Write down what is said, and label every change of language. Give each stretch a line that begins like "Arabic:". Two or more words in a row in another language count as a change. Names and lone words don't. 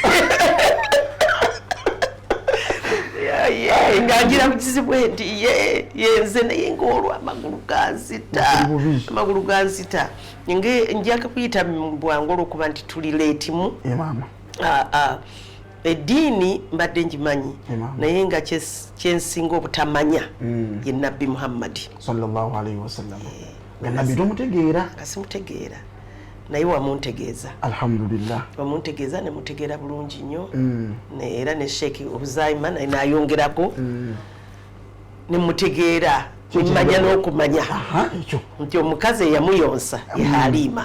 Ganda: ng'agira ku kizibu enti yenze naye ng'olwo amagulu ganzita njaka kuyita bwangu olwokuba nti tuli leetimu eddiini mbadde ngimanyi naye nga kyensinga obutamanya ye Nabbi Muhammad
Arabic: صلى الله عليه وسلم
Ganda: nabbi tomutegeera kasimutegeera naye wamuntegeeza alhamdulillah wamuntegeeza nemutegeera bulungi nnyo era ne Sheikh Obuzayima naye nayongerako nemutegeera nemanya n'okumanya nti omukazi eyamuyonsa ye Halimah.